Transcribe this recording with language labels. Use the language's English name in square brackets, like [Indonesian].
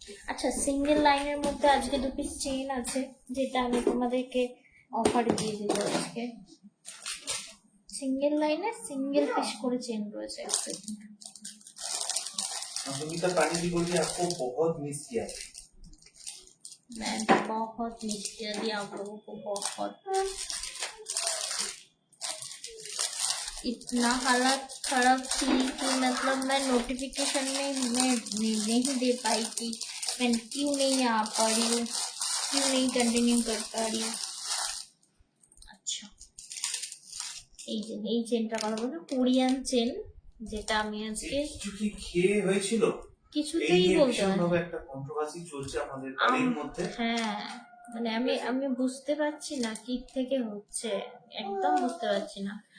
[Bangla] আচ্ছা, সিঙ্গেল লাইনের মধ্যে আজকে 2 পিস চেইন আছে, যেটা আমি তোমাদেরকে অফার দিয়ে দিব আজকে। সিঙ্গেল লাইনে সিঙ্গেল পিস করে চেইন রয়েছে। [Hindi] संगीता पानी जी बोली आपको बहुत मिस किया। मैं बहुत मिस किया दिया आप लोगों को, बहुत। इतना हालत खराब थी कि मतलब मैं नोटिफिकेशन में मैं नहीं दे पाई थी, मैं क्यों नहीं आ पा रही हूँ, क्यों नहीं कंटिन्यू कर पा रही हूँ। [Bangla] আচ্ছা, এই চেনটা কথা বলবো, কোরিয়ান চেন, যেটা আমি আজকে কিছু কি খেয়ে হয়েছিল, কিছুতেই বলতে পারি ভীষণভাবে একটা কন্ট্রোভার্সি চলছে আমাদের বাড়ির মধ্যে। হ্যাঁ, মানে আমি বুঝতে পারছি না কি থেকে হচ্ছে, একদম বুঝতে পারছি না।